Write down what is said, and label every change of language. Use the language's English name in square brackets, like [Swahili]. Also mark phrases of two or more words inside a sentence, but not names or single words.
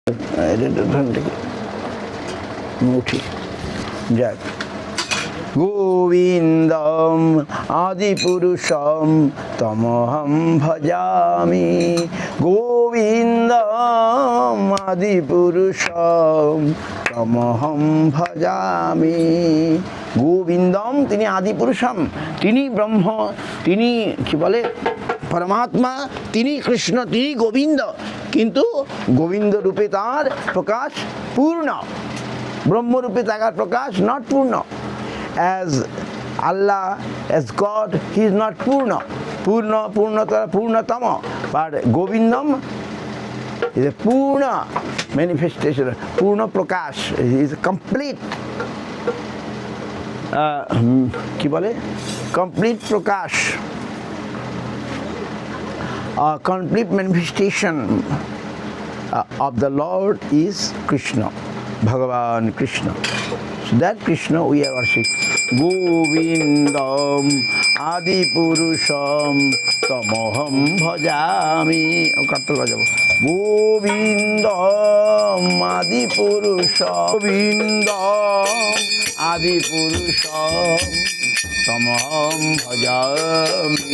[Bangla] মুঠি যাক। [Sanskrit] গোবিন্দম আদিপুরুষম তমহম ভজামি, গোবিন্দম আদিপুরুষম তমহম ভজামি। [Bangla] গোবিন্দম তিনি আদিপুরুষম, তিনি ব্রহ্ম, তিনি কি বলে পরমাত্মা, তিনি কৃষ্ণ, তিনি গোবিন্দ। কিন্তু গোবিন্দ রূপে তার প্রকাশ পূর্ণ, ব্রহ্মরূপে তার প্রকাশ নট পূর্ণ। [English] As Allah, as God, He is not Purna. Purnatama. But Govindam is a Purna manifestation, [Bangla] পূর্ণ প্রকাশ. [English] He is a complete, [Bangla] কি বলে, [English] complete Prakash, a complete manifestation of the Lord is Krishna, Bhagavan Krishna. So that Krishna we are worshiping. [Sanskrit] गोविन्दम् आदिपुरुषम् तमहम् भजामि. गोविन्दम् आदिपुरुषम्, गोविन्दम् आदिपुरुषम् तमहम् भजामि.